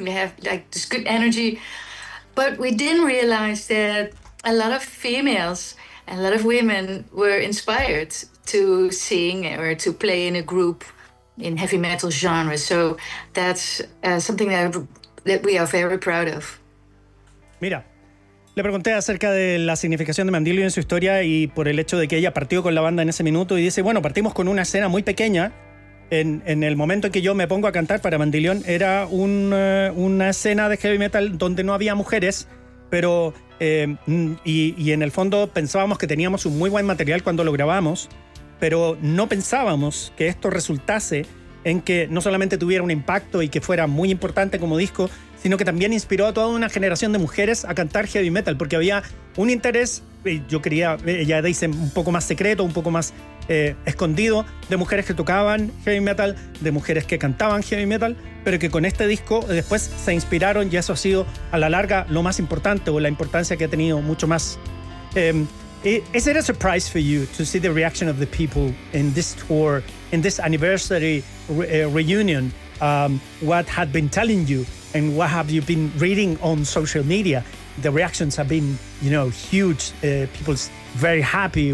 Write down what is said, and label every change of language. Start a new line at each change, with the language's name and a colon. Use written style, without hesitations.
English: We have like this good energy. But we didn't realize that a lot of females and a lot of women were inspired to sing or to play in a group in heavy metal genre. So that's something that we are very proud of.
Spanish: Mira, Le pregunté acerca de la significación de Mandilio en su historia y por el hecho de que ella partió con la banda en ese minuto, y dice, bueno, partimos con una escena muy pequeña. En el momento en que yo me pongo a cantar para Mandilión, era una escena de heavy metal donde no había mujeres, pero y en el fondo pensábamos que teníamos un muy buen material cuando lo grabamos, pero no pensábamos que esto resultase en que no solamente tuviera un impacto y que fuera muy importante como disco, sino que también inspiró a toda una generación de mujeres a cantar heavy metal, porque había un interés, yo quería, ella dice, un poco más secreto, un poco más escondido, de mujeres que tocaban heavy metal, de mujeres que cantaban heavy metal, pero que con este disco después se inspiraron, y eso ha sido a la larga lo más importante, o la importancia que ha tenido mucho más.
English: Is it a surprise for you to see the reaction of the people in this tour, in this anniversary reunion, what had been telling you and what have you been reading on social media? The reactions have been, you know, huge. People's very happy.